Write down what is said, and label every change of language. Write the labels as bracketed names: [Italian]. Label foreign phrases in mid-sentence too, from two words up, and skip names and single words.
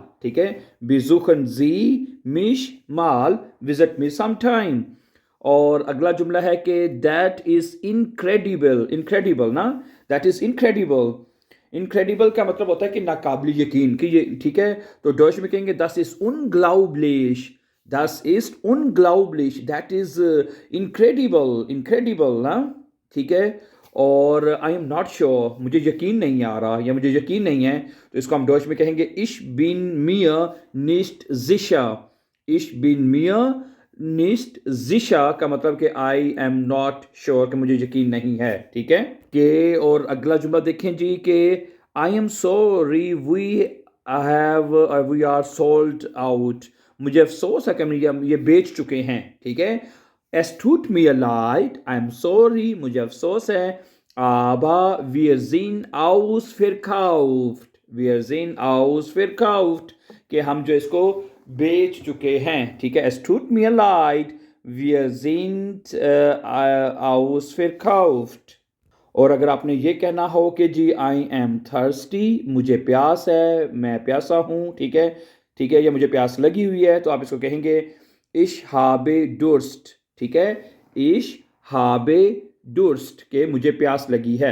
[Hindi] ठीक है, [German] Besuchen Sie mich mal, [English] visit me some time. [Hindi] और अगला जुमला है कि [English] that is incredible. [Hindi] इनक्रेडिबल ना, [English] that is incredible. [Hindi] इनक्रेडिबल का मतलब होता है कि नाकाबिल यकीन, कि ये ठीक है। तो डॉच में कहेंगे [German] das ist unglaublich, das ist unglaublich, [English] that is incredible, incredible ना। [Hindi] ठीक है। और [English] I am not sure, [Hindi] मुझे यकीन नहीं आ रहा या मुझे यकीन नहीं है, तो इसको हम डॉच में कहेंगे [German] ich bin mir nicht sicher. ich bin mir nicht sicher [Hindi] का मतलब कि [English] I am not sure, [Hindi] कि मुझे यकीन नहीं है। ठीक है। के और अगला जुमला देखें जी कि [English] I am sorry we have we are sold out, [Hindi] मुझे अफसोस है कि हम ये बेच चुके हैं। ठीक है। [German] Es tut mir leid, [English] I'm sorry, [Hindi] मुझे अफसोस है। [German] Aber wir sind ausverkauft, wir sind ausverkauft, [Hindi] कि हम जो इसको बेच चुके हैं। ठीक है, [German] es tut mir leid, wir sind ausverkauft। [Hindi] और अगर आपने ये कहना हो कि जी [English] I am thirsty, [Hindi] मुझे प्यास है, मैं प्यासा हूँ। ठीक है, ठीक है, या मुझे प्यास लगी हुई है, तो आप इसको कहेंगे [German] ich habe Durst. [Hindi] ठीक है, [German] ich habe Durst, [Hindi] के मुझे प्यास लगी है।